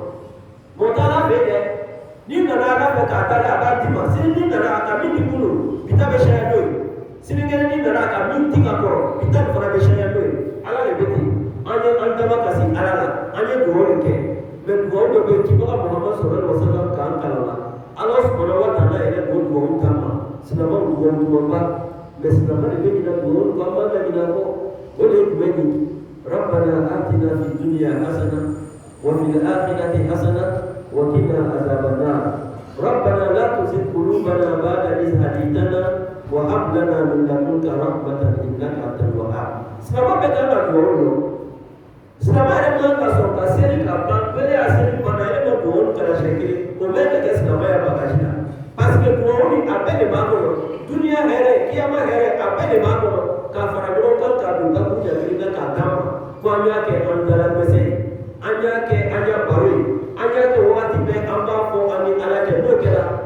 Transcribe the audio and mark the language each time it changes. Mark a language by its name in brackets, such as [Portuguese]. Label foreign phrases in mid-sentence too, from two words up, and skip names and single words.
[Bambara] mɔ t'a la fɛ dɛ n'i nana ala fɛ k'a dalen a b'a d'i ma sini n'i nana a ka min di kunun bi ta bɛ sariya n'o ye sini kelen n'i nana a ka min di ka kɔrɔ bi ta nin fana bɛ sariya n'o ye ala de bɛ ten an ye an dama kasi ala la an ye dugawu de kɛ mɛ dugawu dɔ bɛ yen kibaga Muhammadu [Arabic] صلى الله عليه وسلم [Bambara] k'an kalan la ala [Arabic] سبحانه وتعالى [Bambara] yɛrɛ o dugawu t'an ma sinama dugawu dugawu mɛ sinama de bɛ ɲina dugawu k'an ma ɲina kɔ o de ye jumɛn ye [Arabic] ربنا آتنا في الدنيا حسنة وفي الآخرة حسنة وقنا عذاب النار ربنا لا تزغ قلوبنا بعد إذ هديتنا وهب لنا من لدنك رحمة إنك أنت الوهاب [Bambara] sinama bɛ kan ka dugawu dɔn sinama yɛrɛ kan ka sɔn ka seli ka ban bɛɛ y'a seli bana yɛrɛ ma dugawu kɛra siɲɛ kelen o bɛɛ bɛ kɛ sinama ya bagaji la [French] parce que [Bambara] dugawu ni a bɛɛ de b'a kɔnɔ duniya hɛrɛ kiyama hɛrɛ a bɛɛ de b'a kɔnɔ k'a fara ɲɔgɔn kan k'a don ka kun ɲagili la k'a d'a ma ko an y'a kɛ an dala dɛsɛ ye an y'a kɛ an y'a baro ye an y'a kɛ wagati bɛɛ an b'a fɔ an ni ala cɛ n'o kɛra